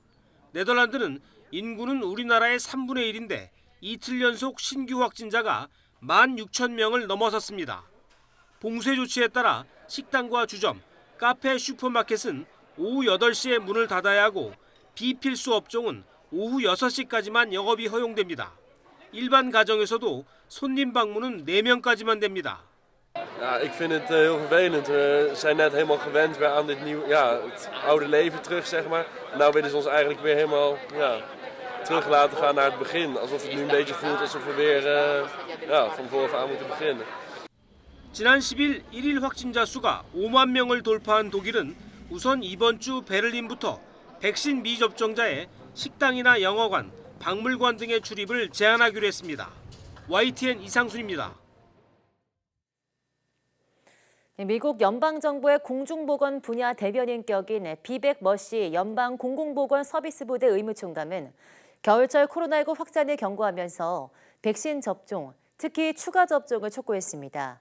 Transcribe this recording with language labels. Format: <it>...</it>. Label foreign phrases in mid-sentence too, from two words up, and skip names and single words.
<ko>네덜란드는 인구는 우리나라의 3분의 1인데 이틀 연속 신규 확진자가 16,000명을 넘어섰습니다. 봉쇄 조치에 따라 식당과 주점, 카페, 슈퍼마켓은 오후 8시에 문을 닫아야 하고 비필수 업종은 오후 6시까지만 영업이 허용됩니다. 일반 가정에서도 손님 방문은 4명까지만 됩니다.</ko> <nl>Ja, ik vind het heel vervelend. We zijn net helemaal gewend weer aan dit nieuwe, het oude leven terug, zeg maar. Nou willen ze ons eigenlijk weer helemaal terug laten gaan naar het begin. Alsof het nu een beetje voelt alsof we weer van vooraf aan moeten beginnen.</nl> <ko>지난 10일 1일 확진자 수가 5만 명을 돌파한 독일은 우선 이번 주 베를린부터 백신 미접종자의 식당이나 영화관, 박물관 등의 출입을 제한하기로 했습니다. YTN 이상순입니다. 미국 연방정부의 공중보건 분야 대변인격인 비백 머시 연방 공공보건 서비스부대 의무총감은 겨울철 코로나19 확산을 경고하면서 백신 접종, 특히 추가 접종을 촉구했습니다.</ko>